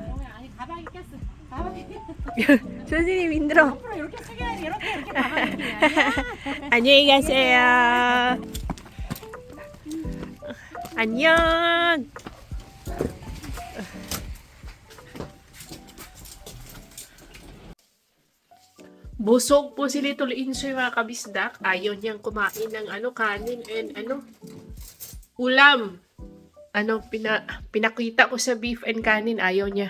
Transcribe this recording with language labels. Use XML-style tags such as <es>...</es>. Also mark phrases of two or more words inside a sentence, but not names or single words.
<ko>아니 가방에 꼈어. 가방에 꼈어. 선생님 힘들어. 앞으로 이렇게 숙여야지. 이렇게 가방에 끼야. 안녕히 가세요. 안녕.</ko> <tl>Busog po si Little Insoy mga kabisdak. Ayaw niyang kumain ng kanin and ulam. Pinakita ko sa beef and kanin, ayaw niya.</tl>